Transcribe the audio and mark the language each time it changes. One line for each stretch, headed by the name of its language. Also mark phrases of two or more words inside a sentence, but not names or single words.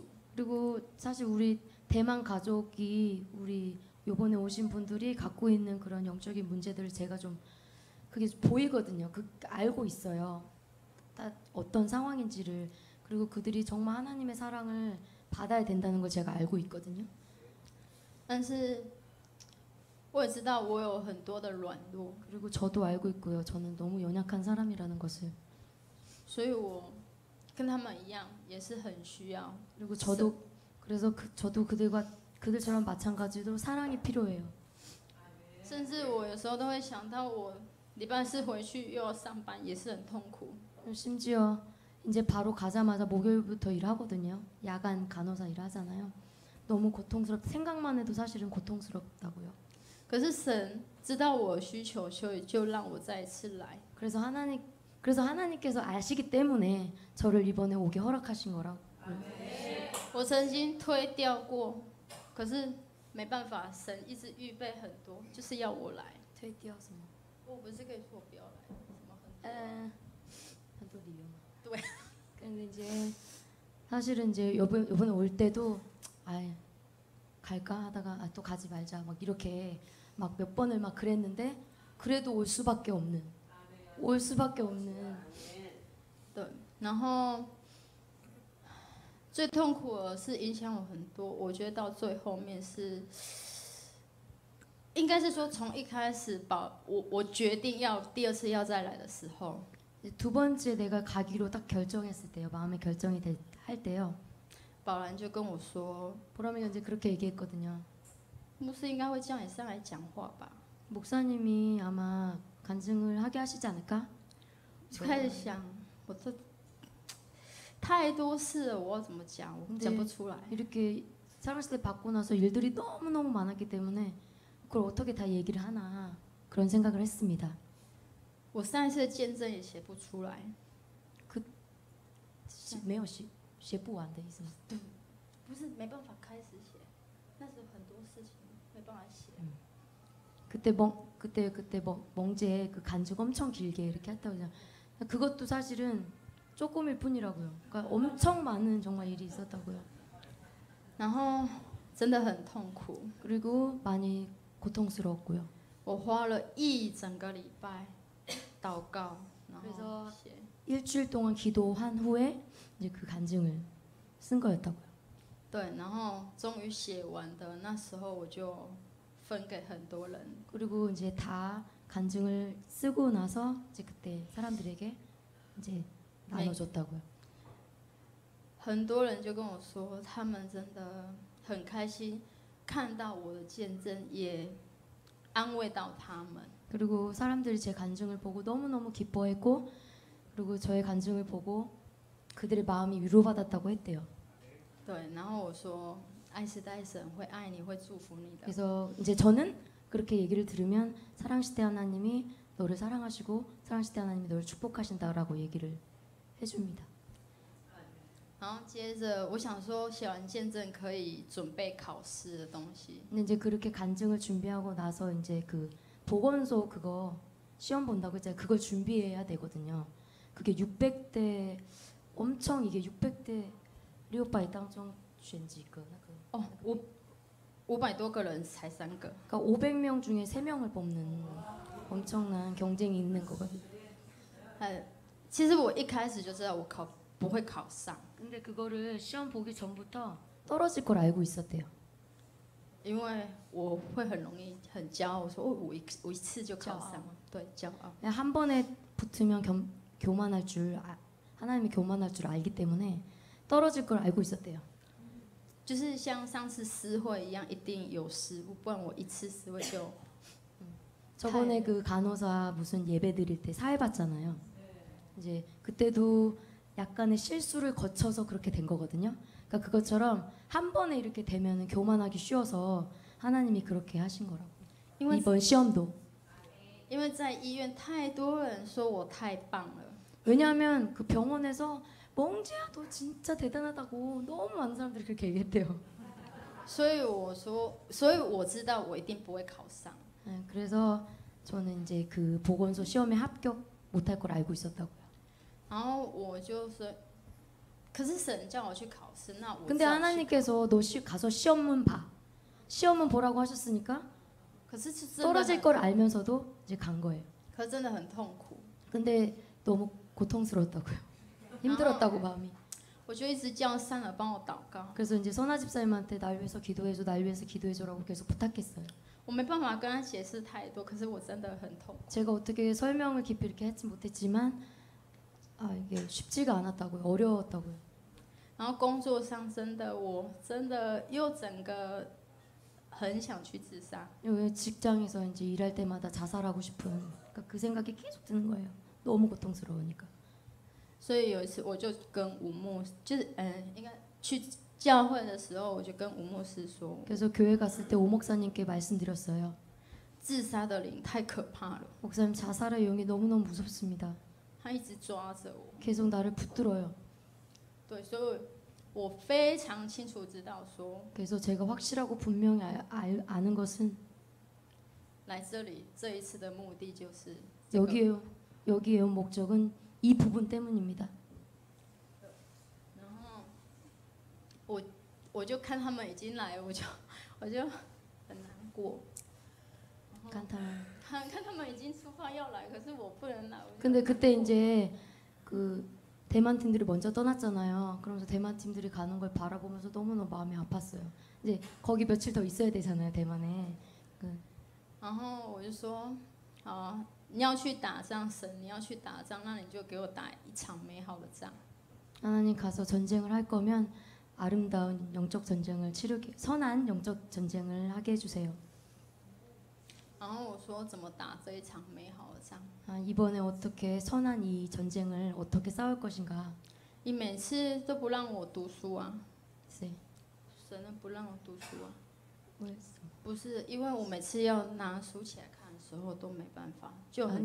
Korean: 그리고 사실 우리 대만 가족이 우리 요번에 오신 분들이 갖고 있는 그런 영적인 문제들을 제가 좀 그게 보이거든요. 알고 있어요. 다 어떤 상황인지를. 그리고 그들이 정말 하나님의 사랑을 받아야 된다는 걸 제가 알고 있거든요.
Chinese: 但是我也知道我有很多的软弱，
Korean: 그리고 저도 알고 있고요. 저는 너무 연약한 사람이라는 것을.
Chinese: 所以我跟他们一样，也是很需要。
Korean: 그리고 그래서 저도 그들처럼 마찬가지로 사랑이 필요해요.
Chinese: 甚至我有时候都会想到，我礼拜四回去又要上班，也是很痛苦。
Korean: 심지어 이제 바로 가자마자 목요일부터 일하거든요. 야간 간호사 일하잖아요. 너무 생각만 해도 사실은 고통스럽다고요.
Chinese: 可是神知道我的需求，所以就让我再一次来。
Korean: 그래서 하나님께서 아시기 때문에 저를 이번에 오게 허락하신 거라고.
Chinese: 我曾经推掉过，可是没办法，神一直预备很多，就是要我来。
Korean: 퇴뛰어서
Chinese: 我不是可以说我不要来，什么很多。
Korean: 네. 근데 이제 사실은 이제 요번에 올 때도 갈까 하다가 또 가지 말자 막 이렇게 막 몇 번을 막 그랬는데 그래도 올 수밖에 없는
Chinese: 对，然后最痛苦的是影响我很多。我觉得到最后面是，应该是说从一开始我决定要第二次要再来的时候，
Korean: 두 번째 내가 가기로 딱 결정했을 때요. 마음의 결정이 할 때요.
Chinese: 宝兰就跟我说，
Korean: 보람이가 이제 그렇게 얘기했거든요.
Chinese: 牧师应该会叫你上来讲话吧。
Korean: 목사님이 아마 간증을 하게 하시지 않을까?
Chinese: 就开始想，我这太多事了，我要怎么讲？我讲不出来。
Korean: 이렇게 사랑시대 받고 나서 일들이 너무너무 많았기 때문에 그걸 어떻게 다 얘기를 하나 그런 생각을 했습니다.
Chinese: 我上一次的见证也写不出来，没有写不完的意思吗？不是没办法开始写，那时候很多事情没办法写。
Korean: 그때 그때 멍제 그 간죽 엄청 길게 이렇게 했다고 그냥 그것도 사실은 조금일 뿐이라고요. 그러니까 엄청 많은 정말 일이 있었다고요.
Chinese: 然后真的很痛苦，
Korean: 그리고 많이 고통스러웠고요.
Chinese: 我花了一整个礼拜祷告，然后
Korean: 그래서
Chinese: 写。
Korean: 일주일 동안 기도한 후에 이제 그 간증을 쓴 거였다고요.
Chinese: 对，然后终于写完的那时候，我就分给很多人。
Korean: 그리고 이제 다 간증을 쓰고 나서 이제 그때 사람들에게 이제 나눠줬다고요.
Chinese: 很多人就跟我说，他们真的很开心，看到我的见证，也安慰到他们。
Korean: 그리고 사람들이 제 간증을 보고 너무너무 기뻐했고 그리고 저의 간증을 보고 그들의 마음이 위로받았다고 했대요.
Chinese: 对，然后我说，爱是代神会爱你，会祝福你的。
Korean: 그래서 이제 저는 그렇게 얘기를 들으면 사랑시대 하나님이 너를 사랑하시고 사랑시대 하나님이 너를 축복하신다라고 얘기를 해줍니다.
Chinese: 然后接着，我想说，写完见证可以准备考试的东西。
Korean: 근데 이제 그렇게 간증을 준비하고 나서 이제 그 보건소 그거 시험 본다고 했잖아요. 그걸 준비해야 되거든요. 그게 600대 엄청 이게 600대 600
Chinese: 当中选几个那个哦，500多个人才3个。
Korean: 그러니까 500명 중에 3명을 뽑는 엄청난 경쟁이 있는 거거든요.
Chinese: 其实我一开始就知道我不会考上，
Korean: 근데 그거를 시험 보기 전부터 떨어질 걸 알고 있었대요.
Chinese: 因为我会很容易很骄傲，我说哦，我一次就考上，对，骄傲。
Korean: 그냥 한 번에 붙으면 교만할 줄 하나님이 교만할 줄 알기 때문에 떨어질 걸 알고 있었대요.
Chinese: 就是像上次诗会一样，一定有失误，不然我一次诗会就
Korean: 저번에 그 간호사 무슨 예배 드릴 때 사회 봤잖아요. 이제 그때도 약간의 실수를 거쳐서 그렇게 된 거거든요. 그러니까 그것처럼 한 번에 이렇게 되면 교만하기 쉬워서 하나님이 그렇게 하신 거라고.
Chinese: 因为
Korean: 이번 시험도.
Chinese: 因为在医院太多人说我太棒了，
Korean: 왜냐하면 그 병원에서 멍지야 너 진짜 대단하다고 너무 많은 사람들이 그렇게 얘기했대요.
Chinese: 所以我知道我一定不会考上。
Korean: 네, 그래서 저는 이제 그 보건소 시험에 합격 못할 걸 알고 있었다고요.
Chinese: 然后我就说，可是神叫我去考试，那我
Korean: 근데 하나님께서 너 가서 시험문 봐. 시험문 보라고 하셨으니까
Chinese: 可是是真的
Korean: 떨어질
Chinese: 很，
Korean: 걸 알면서도 이제 간 거예요.
Chinese: 可是真的很痛苦。
Korean: 근데 너무 고통스러웠다고요. 힘들었다고 마음이.
Chinese: 我就一直叫善儿帮我祷告，
Korean: 그래서 이제 선아 집사님한테 날 위해서 기도해줘, 날 위해서 기도해줘라고 계속 부탁했어요.
Chinese: 我没办法跟他解释太多，可是我真的很痛。
Korean: 제가 어떻게 설명을 깊이 이렇게 했지 못했지만 이게 쉽지가 않았다고요. 어려웠다고요.
Chinese: 然后工作上我真的又整个很想去自杀。
Korean: 여기 직장에서 이제 일할 때마다 자살하고 싶은 그러니까 그 생각이 계속 드는 거예요. 너무 고통스러우니까.
Chinese: 所以有一次我就跟吴牧，就是应该去教会的时候，我就跟吴牧师说，
Korean: 그래서 교회 갔을 때 오 목사님께 말씀드렸어요.
Chinese: 自杀的灵太可怕了，
Korean: 목사님 자살의 용이 너무너무 무섭습니다.
Chinese: 他一直抓着我。
Korean: 계속 나를 붙들어요.
Chinese: 对，所以我非常清楚知道说，
Korean: 그래서 제가 확실하고 분명히 아는 것은
Chinese: 来这里这一次的目的就是这个
Korean: 여기에 온 목적은 이 부분 때문입니다.
Chinese: 然后我就看他们已经来，我就很难过。
Korean: 간탄.
Chinese: 看他们已经出发要来，可是我不能来。
Korean: 근데 그때 이제 그 대만 팀들이 먼저 떠났잖아요. 그러면서 대만 팀들이 가는 걸 바라보면서 너무너무 마음이 아팠어요. 이제 거기 며칠 더 있어야 되잖아요, 대만에.
Chinese: 然后我就说，好啊，你要去打仗，神，你要去打仗，那你就给我打一场美好的仗。
Korean: 하나님 가서 전쟁을 할 거면 아름다운 영적 전쟁을 치르게 선한 영적 전쟁을 하게 해주세요.
Chinese: 然后我说怎么打这一场美好的仗？
Korean: 이번에 어떻게 선한 이 전쟁을 어떻게 싸울 것인가.
Chinese: 你每次都不让我读书啊，
Korean: 네.
Chinese: 神都不让我读书啊。
Korean: 뭐였어?
Chinese: 不是，因为我每次要拿书起来看的时候都没办法，就很